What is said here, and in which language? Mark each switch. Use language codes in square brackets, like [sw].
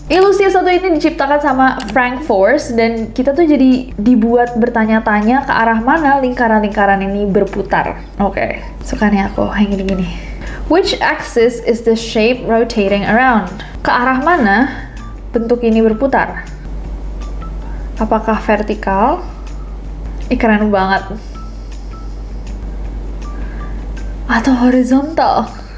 [id] Ilusi yang satu ini diciptakan sama Frank Force dan kita tuh jadi dibuat bertanya-tanya ke arah mana lingkaran-lingkaran ini berputar. Oke, sukanya aku yang gini-gini. [en] Which axis is the shape rotating around? [id] Ke arah mana bentuk ini berputar? Apakah vertikal? Keren banget. Atau horizontal?